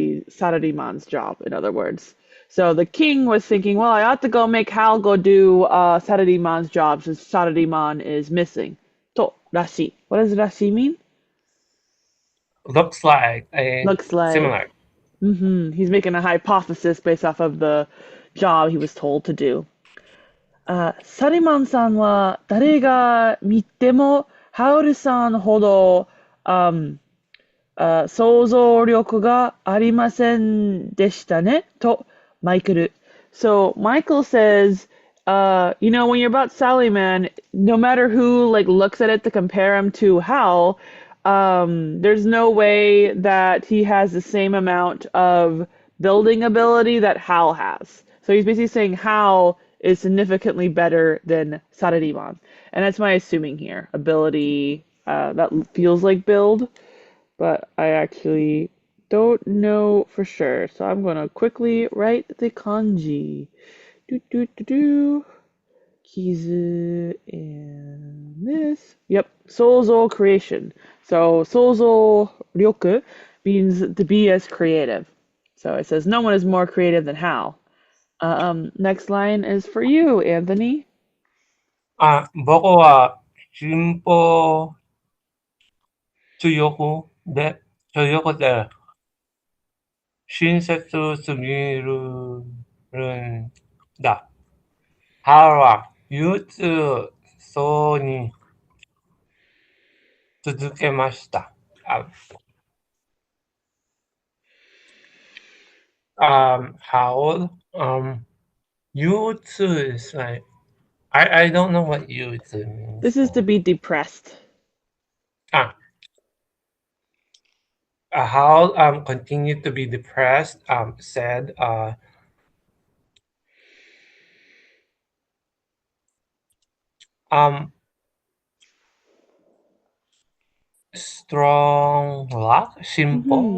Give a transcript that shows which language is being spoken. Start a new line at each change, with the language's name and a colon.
English: Sarariman's job, in other words. So the king was thinking, well, I ought to go make Hal go do Sarariman's job since Sarariman is missing. To, rashi. What does rashi mean? looks like a Looks like. similar. He's making a hypothesis based off of the job he was told to do.
Japanese: サリマンさんは誰が見てもハウルさんほど、想像力がありませんでしたねとマイケル。
English: So Michael says, when you're about Sally Man, no matter who like looks at it to compare him to Hal, there's no way that he has the same amount of building ability that Hal has. So he's basically saying Hal is significantly better than Saradimon. And that's my assuming here. Ability that feels like build, but I actually don't know for sure. So I'm going to quickly write the kanji. Do, do, do, do. Kizu and this. Yep, Sozo creation. So Sozo ryoku means to be as creative. So it says no one is more creative than Hal. Next line is for you, Anthony.
Japanese: 僕は進歩強くて親切すぎるんだ。母は憂鬱そうに続けました。
English: how憂鬱 is like I don't know what 憂鬱 means This is to be depressed. Ah, Howl continued to be depressed, said, um, strong luck, simple.